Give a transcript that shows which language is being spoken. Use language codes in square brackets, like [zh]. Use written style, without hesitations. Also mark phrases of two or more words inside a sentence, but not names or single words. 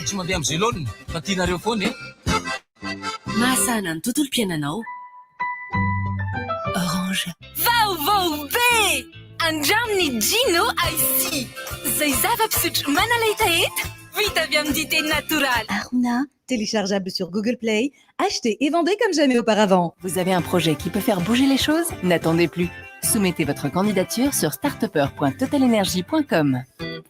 [mg] Tsy mandeha amin'ny zelone, fa tianareo foana e. Mahasana ny tontolom-piainanao. Orange. Vaovao be! Andramny Gino ici. Zay zava-pisotro manalaita heta, vita avy amin'ny dité natural. [fr] Aruna, téléchargeable sur Google Play, acheté et vendu comme jamais auparavant. Vous avez un projet qui peut faire bouger les choses? N'attendez plus. Soumettez votre candidature sur startupper.totalenergie.com.